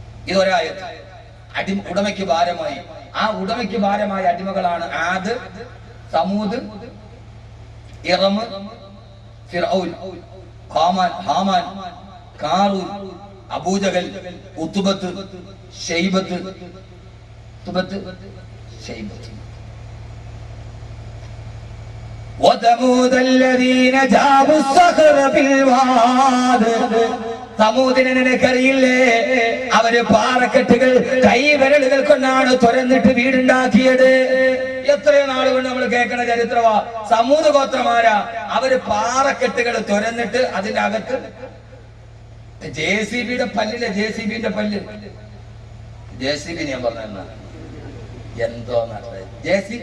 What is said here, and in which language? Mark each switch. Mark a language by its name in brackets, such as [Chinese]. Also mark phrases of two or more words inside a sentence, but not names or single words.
[Malayalam] അവസാനിപ്പിച്ചിട്ട് ഇതൊരായത്ത്. ഉടമയ്ക്ക് ഭാരമായി. ആ ഉടമയ്ക്ക് ഭാരമായ അടിമകളാണ് ആദ്, സമൂദ്, ഇറം, ഫിർഔൻ, ഹാമാൻ, കാറൂൻ, അബൂജഹൽ, ഉത്ബത്ത്, ഷൈബത്ത്. [Arabic] وثمود الذين جابوا الصخر بالواد. [Malayalam] സമൂദിനെ നിനക്കറിയില്ലേ? അവര് പാറക്കെട്ടുകൾ കൈവിരലുകൾ കൊണ്ടാണ് തുരന്നിട്ട് വീടുണ്ടാക്കിയത്. എത്രയോ നാളുകൊണ്ട് നമ്മൾ കേൾക്കുന്ന ചരിത്രമാ. സമൂദ് ഗോത്രമാരാ, അവര് പാറക്കെട്ടുകൾ തുരന്നിട്ട് അതിന്റെ അകത്ത് JCBയുടെ പല്ലിലെ JCBന്റെ പല്ല്, JCB ഞാൻ പറഞ്ഞ എന്തോന്നാ JCB.